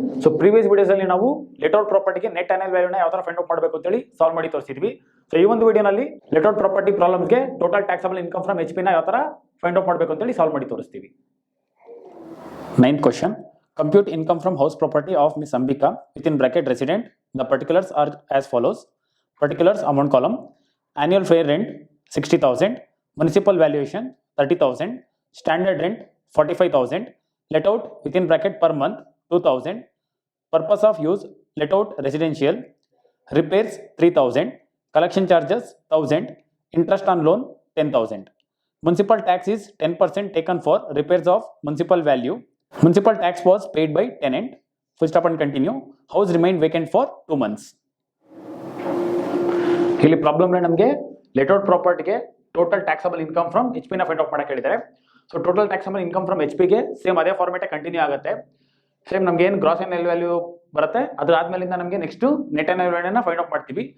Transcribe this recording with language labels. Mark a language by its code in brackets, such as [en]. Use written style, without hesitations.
[kn] So previous videos ಅಲ್ಲಿ ನಾವು let out ಪ್ರಾಪರ್ಟಿಗೆ net annual ವ್ಯಾಲ್ಯೂನ ಯಾವ ತರ ಫೈಂಡ್ ಔಟ್ ಮಾಡಬೇಕು ಅಂತ ಹೇಳಿ ಸಾಲ್ವ್ ಮಾಡಿ ತೋರಿಸಿದ್ವಿ. ಸೊ ಈ ಒಂದು ವಿಡಿಯೋನಲ್ಲಿ let out property ಪ್ರಾಬ್ಲಮ್ಗೆ total taxable income from HP ನ ಯಾವ ತರ ಫೈಂಡ್ ಔಟ್ ಮಾಡಬೇಕು ಅಂತ ಹೇಳಿ ಸಾಲ್ವ್ ಮಾಡಿ ತೋರಿಸ್ತೀವಿ. [en] 9th question. Compute income from house property of Miss Ambika within bracket resident. The particulars are as follows. Particulars amount column. Annual fair rent 60,000. Municipal valuation 30,000. Standard rent 45,000. Let out within bracket per month 2,000. Purpose of use let out residential. Repairs 3,000. Collection charges 1,000. Interest on loan 10,000. Municipal tax is 10% taken for repairs of municipal value. Municipal tax was paid by tenant. Full stop and continue. House remained vacant for 2 months. [kn] ಇಲ್ಲಿ problem ನಮಗೆ let out ಪ್ರಾಪರ್ಟಿಗೆ total taxable income from HP ನ find out ಮಾಡಕ್ಕೆ ಹೇಳಿದ್ದಾರೆ. So total taxable income from HP ಗೆ same ಅದೇ ಫಾರ್ಮೇಟೇ continue ಆಗುತ್ತೆ. Same ನಮ್ಗೆ ಏನು ಗ್ರಾಸ್ ಆನ್ಯುವಲ್ ವ್ಯಾಲ್ಯೂ ಬರುತ್ತೆ ಅದಾದ್ಮೇಲಿಂದ ನಮಗೆ next net annual ವ್ಯಾಲ್ಯೂನ find out ಮಾಡ್ತೀವಿ.